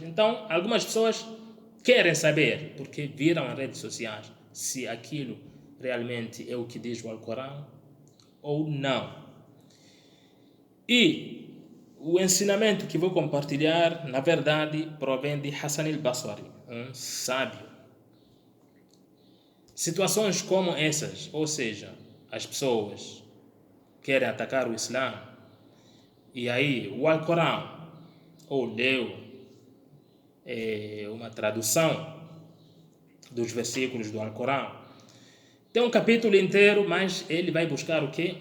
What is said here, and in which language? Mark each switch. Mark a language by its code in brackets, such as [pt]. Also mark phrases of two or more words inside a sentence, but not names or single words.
[pt] Então, algumas pessoas querem saber, porque viram em redes sociais, se aquilo realmente é o que diz o Alcorão ou não. E o ensinamento que vou compartilhar, na verdade, provém de Hassan al-Basri, um sábio. Situações como essas, ou seja, as pessoas querem atacar o Islã, e aí o Alcorão, ou leu uma tradução dos versículos do Alcorão, tem um capítulo inteiro, mas ele vai buscar o quê?